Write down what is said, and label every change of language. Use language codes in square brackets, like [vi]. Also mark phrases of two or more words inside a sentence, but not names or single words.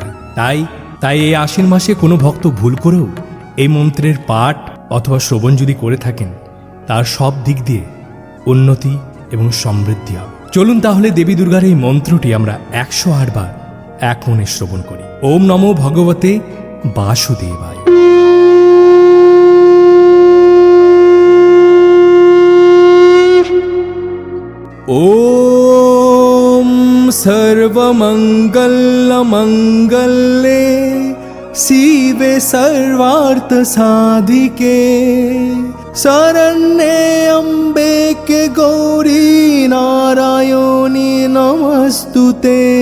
[bn] তাই এই আশ্বিন মাসে কোনো ভক্ত ভুল করেও এই মন্ত্রের পাঠ অথবা শ্রবণ যদি করে থাকেন, তার সব দিক দিয়ে উন্নতি এবং সমৃদ্ধি হবে। চলুন তাহলে দেবী দুর্গার এই মন্ত্রটি আমরা 108 বার এক মনে শ্রবণ করি। [sa] ওম নমো ভগবতে বাসুদেবায়। ওম সর্বমঙ্গলমঙ্গলে শিবে সর্বার্থ সাধিকে শরণ্যে অম্বিকে গৌরী নারায়ণী নমস্তুতে।